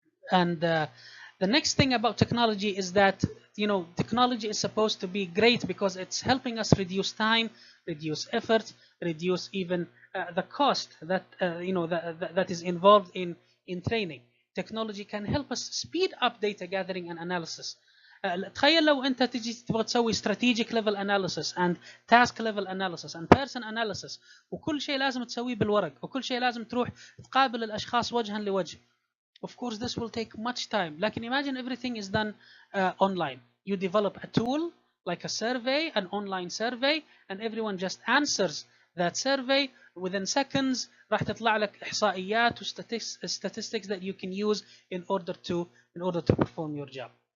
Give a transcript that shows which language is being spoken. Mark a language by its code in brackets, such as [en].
[en] And the next thing about technology is that technology is supposed to be great because it's helping us reduce time, reduce effort, reduce even the cost that that is involved in training. Technology can help us speed up data gathering and analysis. [ar] تخيل لو انت تجي تبغى تسوي [en] strategic level analysis and task level analysis and person analysis، [ar] وكل شيء لازم تسويه بالورق، وكل شيء لازم تروح تقابل الاشخاص وجها لوجه. [en] Of course this will take much time. Like imagine everything is done online. You develop a tool like a survey, an online survey, and everyone just answers that survey. Within seconds [ar] راح تطلع لك إحصائيات و [en] statistics that you can use in order to perform your job.